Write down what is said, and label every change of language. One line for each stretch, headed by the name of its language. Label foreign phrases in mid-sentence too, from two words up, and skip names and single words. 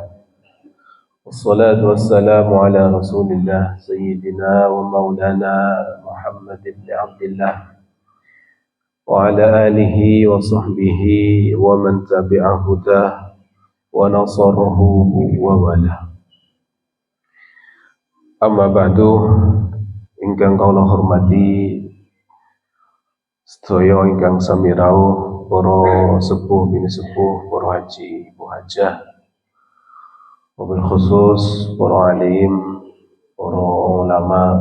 Arabic: والصلاة والسلام على رسول الله سيدنا ومولانا محمد بن عبد الله وعلى آله وصحبه ومن تبع هداه ونصره ووالاه. أما بعد,
Javanese: ingkang kula hormati sedaya ingkang sami rawuh para sepuh bini sepuh, para haji, ibu hajah,
Arabic: وبالخصوص
Javanese: para alim, para ulama,